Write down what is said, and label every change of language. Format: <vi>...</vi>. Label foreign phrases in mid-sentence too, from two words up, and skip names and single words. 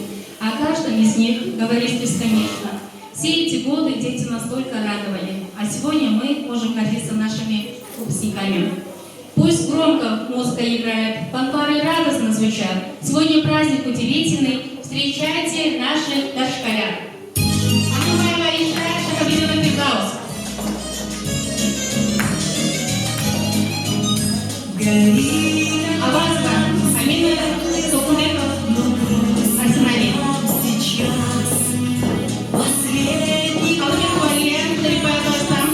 <ru>О каждом из них говорить бесконечно. Все эти годы дети настолько радовали, а сегодня мы можем гордиться нашими выпускниками. Пусть громко музыка играет, фанфары радостно звучат. Сегодня праздник удивительный. Встречайте наших дошколят. Аванска, Амина Сокунеков, Арсеналий. Алхимик Валерия, Трипая Коста.</ru>